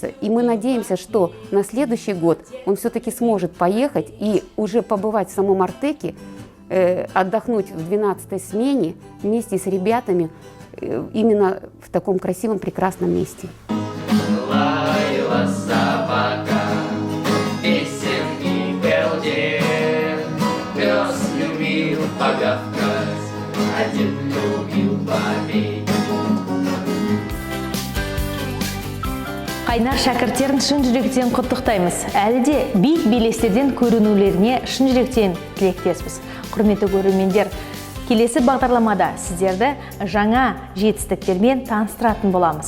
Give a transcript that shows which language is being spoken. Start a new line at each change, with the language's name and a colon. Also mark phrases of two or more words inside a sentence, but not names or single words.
Russian: И мы надеемся, что на следующий год он все-таки сможет поехать и уже побывать в самом Артеке, отдохнуть в 12-й смене вместе с ребятами именно в таком красивом, прекрасном месте. Лаяла собака, песен и пел дед. Пес любил погавкать, а дед любил попеть.
Kazakh: Қайнар шәкірттерін шын жүректен құттықтаймыз. Әлі де биік белестерден көрінулеріне шын жүректен тілектеспіз. Құрметті көрермендер, келесі бағдарламада сіздерді жаңа жетістіктермен таныстыратын боламыз.